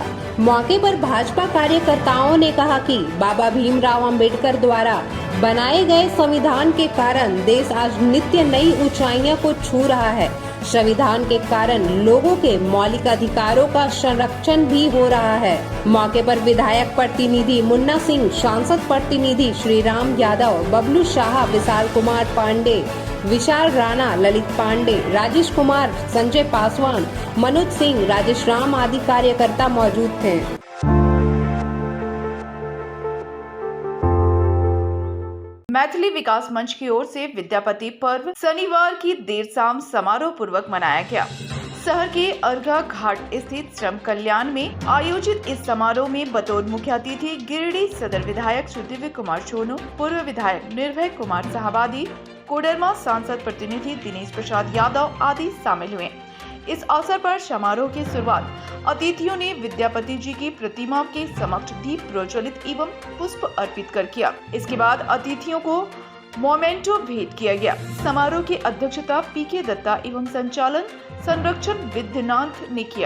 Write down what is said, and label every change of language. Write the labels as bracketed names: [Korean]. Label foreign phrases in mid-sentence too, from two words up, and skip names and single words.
[Hindi] मौके पर भाजपा कार्यकर्ताओं ने कहा कि बाबा भीमराव अंबेडकर द्वारा बनाए गए संविधान के कारण देश आज नित्य नई ऊंचाइयों को छू रहा है। संविधान के कारण लोगों के मौलिक अधिकारों का संरक्षण भी हो रहा है। मौके पर विधायक प्रतिनिधि मुन्ना सिंह, सांसद प्रतिनिधि श्री राम यादव, बबलू शाह, विशाल कुमार पांडे, विशाल राणा, ललित पांडे, राजेश कुमार, संजय पासवान, मनोज सिंह, राजेश राम आदि कार्यकर्ता मौजूद थे। मैथिली विकास मंच की ओर से विद्यापति पर्व शनिवार की देर शाम समारोह पूर्वक मनाया गया। शहर के अर्घा घाट स्थित श्रम कल्याण में आयोजित इस समारोह में बतौर मुख्य अतिथि गिरिडीह सदर विधायक श्री दिव्य कुमार सोनू, पूर्व विधायक निर्भय कुमार साहबादी, कोडरमा सांसद प्रतिनिधि दिनेश प्रसाद यादव आदि शामिल हुए। इस अवसर पर समारोह की शुरुआत अतिथियों ने विद्यापति जी की प्रतिमा के समक्ष दीप प्रज्वलित एवं पुष्प अर्पित कर किया। इसके बाद अतिथियों को मोमेंटो भेंट किया गया। समारोह की अध्यक्षता पीके दत्ता एवं संचालन संरक्षण विद्यनाथ ने किया।